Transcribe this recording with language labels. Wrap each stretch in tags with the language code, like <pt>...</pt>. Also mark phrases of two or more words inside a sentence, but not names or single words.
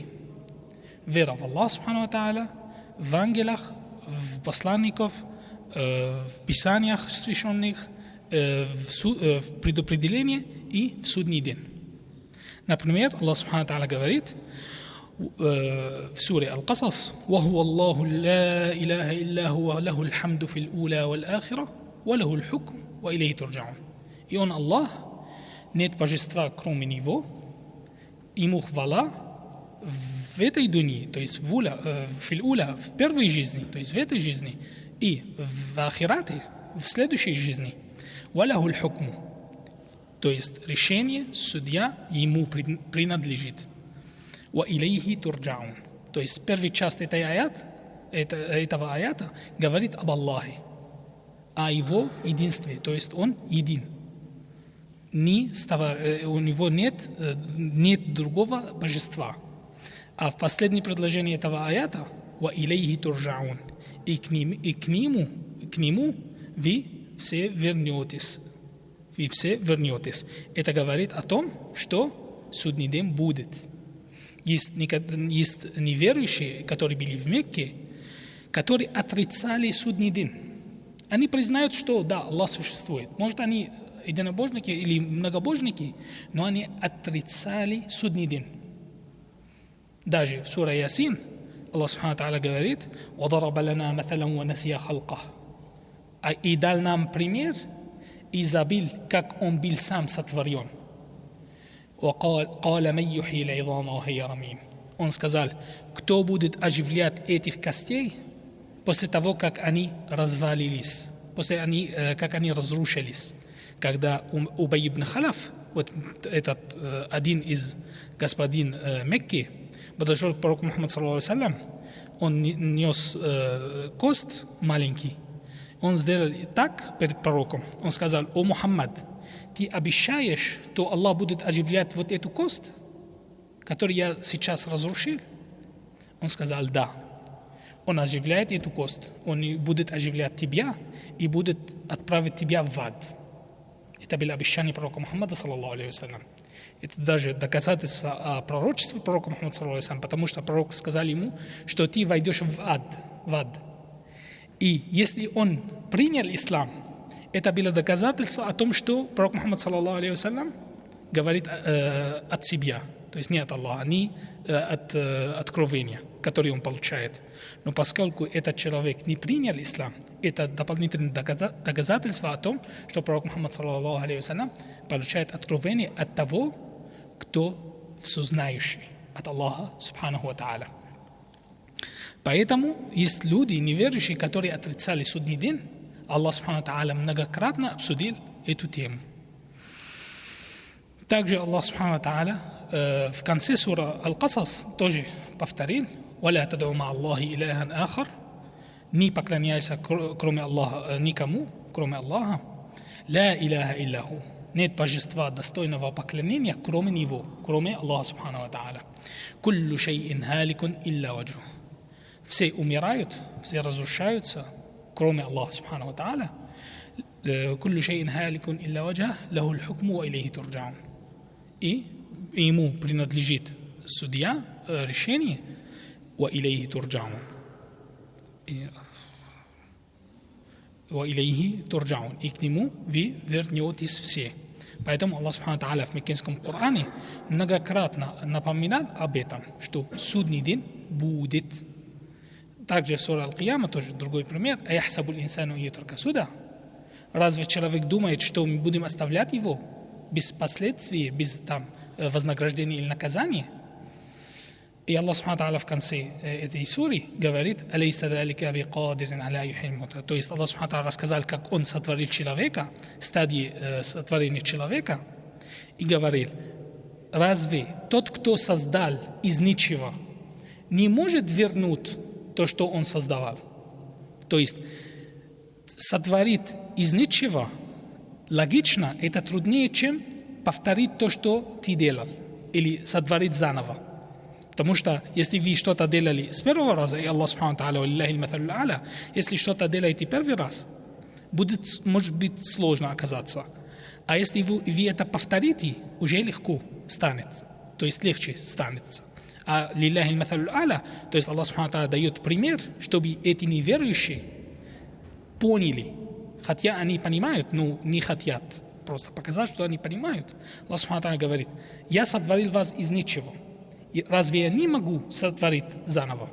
<ru>Вера в Аллаха</ru> <ar>سبحانه وتعالى,</ar> <ru>в ангелах, в посланников, в писаниях священных, в предопределении и в судный день. Например,</ru> <ar>الله سبحانه وتعالى</ar> <ru>говорит в суре</ru> <ar>Аль-Касас: «وهو الله لا إله إلا هو له الحمد في الأولى والآخرة وله الحكم وإليه ترجعون».</ar> <ru>И Он Аллах, нет божества кроме Него, Ему хвала в этой дуне, то есть в первой жизни, то есть в этой жизни, и в ахирате, в следующей жизни.</ru> <ar>«وله الحكم»,</ar> <ru>то есть решение, судья ему принадлежит.</ru> <ar>«وإليه ترجعون»,</ar> <ru>то есть первая часть этого аята говорит об Аллахе, о Его единстве, то есть Он един. У него нет другого божества. А в последнем предложении этого аята</ru> <ar>«وإليه ترجعون»,</ar> <ru>и к нему вы все вернетесь. Это говорит о том, что судный день будет. Есть неверующие, которые были в Мекке, которые отрицали судный день. Они признают, что да, Аллах существует. Может, они единобожники или многобожники, но они отрицали судный день. Даже в суре</ru> <ar>Ясин الله سبحانه وتعالى говорит: «وضرب لنا مثلا ونسي خلقه».</ar> <ru>И дал нам пример и забыл, как Он был сам сотворен.</ru> <ar>«وقال من يحيي العظام وهي رميم».</ar> <ru>Он сказал: кто будет оживлять этих костей после того, как они развалились, как они разрушились. Когда Убай ибн Халаф, вот этот один из господин Мекки, подошел к пророку Мухаммаду</ru> <ar>صلى الله عليه وسلم,</ar> <ru>он нес кост маленький. Он сделал так перед пророком. Он сказал: «О Мухаммад, ты обещаешь, что Аллах будет оживлять вот эту кость, которую я сейчас разрушил?» Он сказал: «Да». Он оживляет эту кость, Он будет оживлять тебя и будет отправить тебя в ад. Это было обещание пророка Мухаммада</ru> <ar>صلى الله عليه وسلم.</ar> <ru>Это даже доказательство о пророчестве пророка Мухаммада</ru> <ar>صلى الله عليه وسلم,</ar> <ru>потому что пророк сказал ему, что ты войдешь в ад. И если он принял ислам, это было доказательство о том, что пророк Мухаммад</ru> <ar>صلى الله عليه وسلم</ar> <ru>говорит от себя, то есть не от Аллаха, не от откровения, которое он получает. Но поскольку этот человек не принял ислам, это дополнительное доказательство о том, что пророк Мухаммад</ru> <ar>صلى الله عليه وسلم</ar> <ru>получает откровение от того, кто всезнающий, от Аллаха</ru> <ar>سبحانه وتعالى.</ar> <ru>Поэтому есть люди, неверующие, которые отрицали судный день. Аллах</ru> <ar>سبحانه وتعالى</ar> <ru>многократно обсудил эту тему. Также Аллах</ru> <ar>سبحانه وتعالى</ar> <ru>в конце сура Аль-Касас тоже повторил:</ru> <ar>«ولا تدع مع الله إلها آخر»,</ar> <ru>не поклоняйся кроме Аллаха никому, кроме Аллаха.</ru> <ar>«لا إله إلا هو»,</ar> <ru>нет божества достойного поклонения, кроме Него, кроме Аллаха</ru> <ar>سبحانه وتعالى. «كل شيء هالك إلا وجهه»,</ar> <ru>все умирают, все разрушаются, кроме Аллаха</ru> <ar>سبحانه وتعالى. «كل شيء هالك إلا وجهه له الحكم وإليه ترجعون».</ar> <ru>И ему принадлежит судья, решение,</ru> <ar>وإليه ترجعون.</ar> <ru>И к нему вы вернетесь все. Поэтому Аллах</ru> <ar>سبحانه وتعالى</ar> <ru>в Меккинском Коране многократно напоминал об этом, что судный день будет. Также в суре Аль-Кияма тоже другой пример:</ru> <ar>«أيحسب الإنسان أن يترك سدى».</ar> <ru>Разве человек думает, что мы будем оставлять его без последствий, без вознаграждения или наказания? И Аллах</ru> <ar>سبحانه وتعالى</ar> <ru>в конце этой суры говорит:</ru> <ar>«أليس ذلك بقادر على يحيي الموتى».</ar> <ru>То есть Аллах</ru> <ar>سبحانه وتعالى</ar> <ru>рассказал, как Он сотворил человека, стадии сотворения человека, и говорил: разве тот, кто создал из ничего, не может вернуть то, что Он создавал? То есть сотворить из ничего логично, это труднее, чем повторить то, что ты делал, или сотворить заново. Потому что если вы что-то делали с первого раза, и Аллах</ru> <ar>سبحانه تعالى, والله المثل الأعلى,</ar> <ru>если что-то делаете первый раз, может быть сложно оказаться. А если вы это повторите, уже легко станет, то есть легче станет. А</ru> <ar>لله المثل الأعلى,</ar> <ru>то есть Аллах</ru> <ar>سبحانه تعالى</ar> <ru>дает пример, чтобы эти неверующие поняли, хотя они понимают, но не хотят просто показать, что они понимают. Аллах</ru> <ar>سبحانه تعالى</ar> <ru>говорит: я сотворил вас из ничего. И разве я не могу сотворить заново?</ru>